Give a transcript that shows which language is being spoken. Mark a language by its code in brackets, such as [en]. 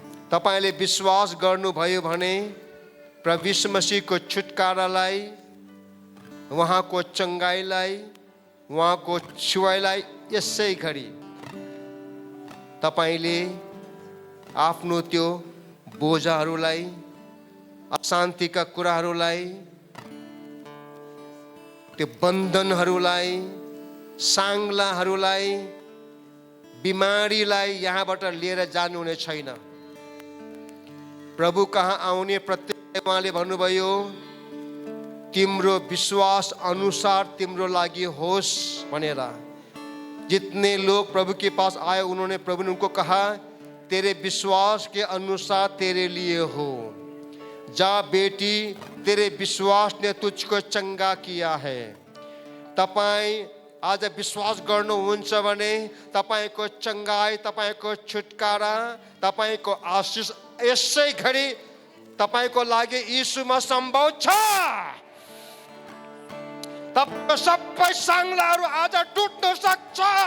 [ne] तपाईले विश्वास गर्नुभयो भने प्रभु यीशु मसीहको छुटकारालाई, उहाँको चंगाईलाई, उहाँको छुवाईलाई यसै घडी तपाईले आफ्नो त्यो बोझहरूलाई, अशान्तिका कुराहरूलाई, त्यो बन्धनहरूलाई, साङ्लाहरूलाई, बिमारीलाई यहाँबाट लिएर जानुहुने छैन। प्रभु कहाँ आउने प्रत्येक उहाँले भन्नुभयो तिम्रो विश्वास अनुसार तिम्रो लागि होस् भनेर। [hi] जितने लोग प्रभु के पास आए उन्होंने प्रभु ने उनको कहा तेरे विश्वास के अनुसार तेरे लिए हो। जा बेटी, तेरे विश्वास ने तुझको चंगा किया है। [ne] तपाईं आज विश्वास गर्नुहुन्छ भने तपाईको चंगाई, तपाईको छुटकारा, तपाईको आशीष यसै घडी तपाईको लागि यीशुमा सम्भव छ। तपाईको सबै साङ्लाहरू आज टुट्न सक्छ।